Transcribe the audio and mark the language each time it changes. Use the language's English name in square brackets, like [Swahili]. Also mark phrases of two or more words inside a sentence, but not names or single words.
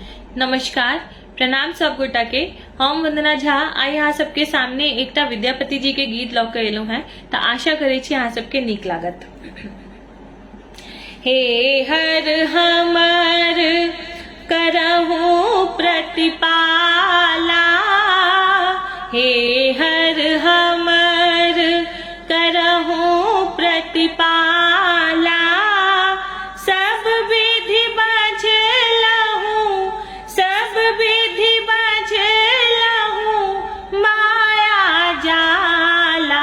[Maithili] नमस्कार, प्रणाम सब गोटा के। हम वंदना झा आई अहाँ सबके सामने एकटा विद्यापति जी के गीत लऽ के एलहुं हैं, तो आशा करे छी अहाँ सबके नीक लागत। हे हर हमर करहु प्रतिपाला, हे हर हमर करहु प्रतिपाला, सब विधि बझलहु, सब विधि बझलहु, माया जाला।